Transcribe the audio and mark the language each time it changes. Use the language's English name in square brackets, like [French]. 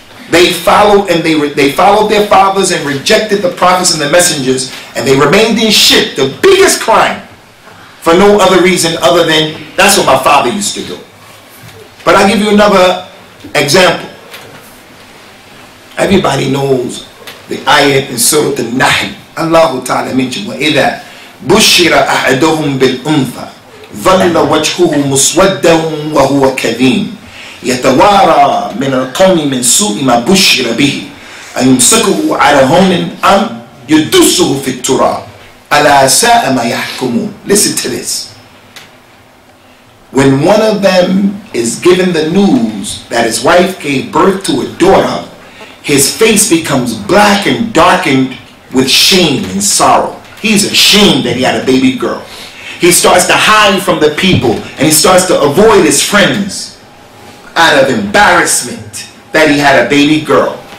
[English] They followed their fathers and rejected the prophets and the messengers, and they remained in shirk, the biggest crime, for no other reason other than that's what my father used to do. But I'll give you another example. Everybody knows the ayat in Surah Al-Nahl. Allah Ta'ala mentioned, [Arabic] وَإِذَا بُشِّرَ أَحَدُهُمْ بِالْأُنْثَى ظَلَّ وَجْهُهُ مُسْوَدًّا وَهُوَ كَظِيمٌ يَتَوَارَى مِنَ الْقَوْمِ مِنْ سُوءِ مَا بُشِّرَ بِهِ أَيُمْسِكُهُ عَلَى هُونٍ أَمْ يَدُسُّهُ فِي التُّرَابِ أَلَا سَاءَ مَا يَحْكُمُونَ. [English] Listen to this. When one of them is given the news that his wife gave birth to a daughter, his face becomes black and darkened with shame and sorrow. He's ashamed that he had a baby girl. He starts to hide from the people, and he starts to avoid his friends out of embarrassment that he had a baby girl.